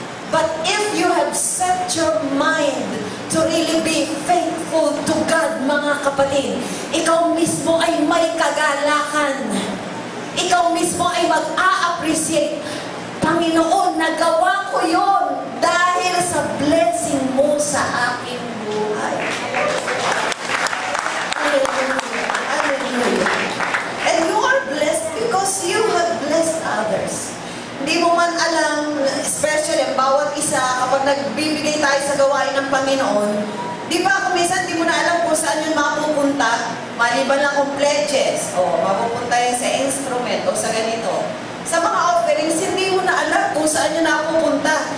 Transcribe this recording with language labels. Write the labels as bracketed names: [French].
[English] But if you have set your mind to really be faithful to God, [Filipino] mga kapatid, ikaw mismo ay may kagalakan. Ikaw mismo ay mag-a-appreciate. Panginoon, nagawa ko yon dahil sa blessing mo sa aking buhay. Hallelujah. Hallelujah. [English] And you are blessed because you have blessed others. [Filipino] Hindi mo man alam, especially ang bawat isa, kapag nagbibigay tayo sa gawain ng Panginoon, di ba kung minsan di mo na alam kung saan yun mapupunta, maliban lang kung pledges, o mapupunta yan sa instrument, o sa ganito. Sa mga offerings, hindi mo na alam kung saan yun napupunta.